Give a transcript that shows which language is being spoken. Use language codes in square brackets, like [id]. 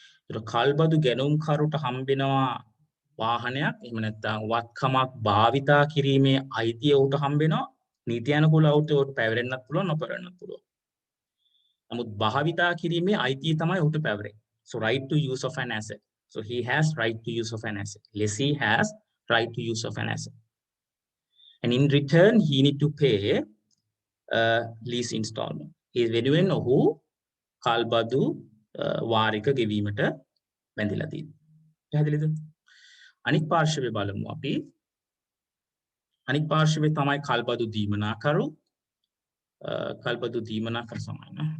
[si] ඒක කල්බදු ගැනුම්කරුට හම්බෙනවා වාහනයක් එහෙම නැත්නම් වත්කමක් භාවිතා කිරීමේ අයිතිය ඔහුට හම්බෙනවා. නීතියානුකූලව ඔහුට පැවරෙන්නත් පුළුවන් නොපැවරෙන්නත් පුළුවන්. නමුත් භාවිතා කිරීමේ අයිතිය තමයි ඔහුට පැවරෙන්නේ. [en] So right to use of an asset. So he has right to use of an asset. Lessee has right to use of an asset. And in return he need to pay lease installment. [si] ඒ වෙනුවෙන් ඔහු කල්බදු වාරික ගෙවීමට බැඳිලා තියෙනවා. පැහැදිලිද? අනික් පාර්ශවය බලමු අපි. අනික් පාර්ශවය තමයි කල්බදු දීමනාකරු. කල්බදු දීමනාකරු සමාන.